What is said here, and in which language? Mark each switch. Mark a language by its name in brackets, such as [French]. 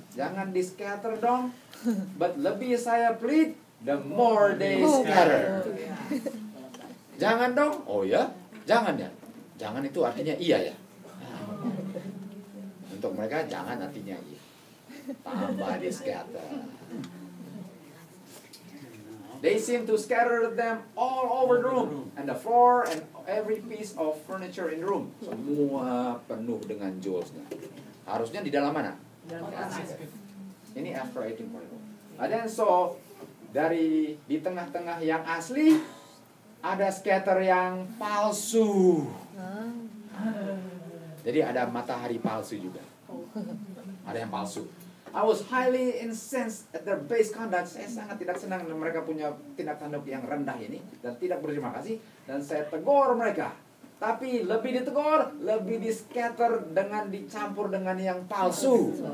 [Indonesian] Jangan di scatter dong. But lebih saya plead, [English] the more they scatter. [Indonesian] Jangan dong. Oh ya? Jangan ya? Jangan itu artinya iya ya. Untuk mereka jangan artinya iya. Tambah di scatter. [English] They seem to scatter them all over the room and the floor and every piece of furniture in the room. [Indonesian] Semua penuh dengan jewelsnya. Harusnya di dalam mana? Ini after 1844. And then so di tengah-tengah yang asli ada scatter yang palsu. Jadi ada matahari palsu juga. Ada yang palsu. [English] I was highly incensed at their base conduct. [Indonesian] Saya sangat tidak senang mereka punya tindak tanduk yang rendah ini dan tidak berterima kasih. Dan saya tegur mereka. Tapi lebih ditegur, lebih di scatter dengan dicampur dengan yang palsu.